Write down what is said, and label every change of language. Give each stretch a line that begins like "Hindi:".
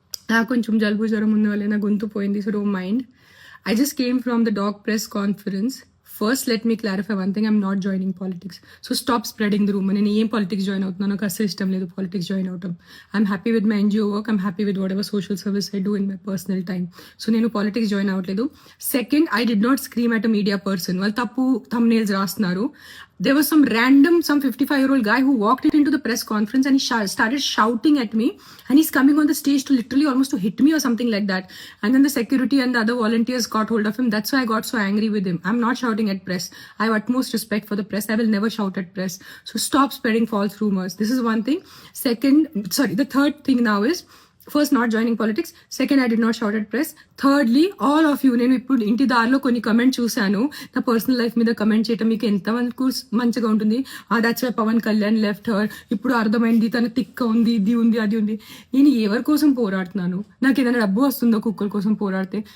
Telugu: నాకు కొంచెం జలుబు జ్వరం ఉన్న వల్ల నా గొంతు పోయింది,
English: So don't mind. I just came from the dog press conference. First, let me clarify one thing. I'm not joining politics. So stop spreading the rumor.
Telugu: నేను ఏం పాలిటిక్స్ జాయిన్ అవుతున్నాను, నాకు అసలు ఇష్టం లేదు పాలిటిక్స్ జాయిన్ అవటం.
English: I'm happy with my NGO work. I'm happy with whatever social service I do in my personal time. So
Telugu: నేను politics join అవ్వట్లేదు.
English: Second, I did not scream at a media person.
Telugu: వాళ్ళు తప్పు thumbnails రాస్తున్నారు.
English: There was some 55-year-old guy who walked into the press conference and he started shouting at me, and he's coming on the stage to literally almost to hit me or something like that. And then the security and the other volunteers got hold of him. That's why I got so angry with him. I'm not shouting at press. I have utmost respect for the press. I will never shout at press. So stop spreading false rumors. This is one thing. The third thing now is, first not joining politics. Second, I did not shout at press. Thirdly, all of you,
Telugu: నేను ఇప్పుడు ఇంటి దారిలో కొన్ని comment చూశాను. నా personal life మీద comment చేయటం మీకు ఎంతమందికి మంచిగా ఉంటుంది.
English: That's why Pawan Kalyan left her.
Telugu: ఇప్పుడు అర్థమైంది తన తిక్క ఉంది, ఇది ఉంది, అది ఉంది. నేను ఎవరి కోసం పోరాడుతున్నాను? నాకు ఏదైనా డబ్బు వస్తుందో కుక్కల కోసం పోరాడితే?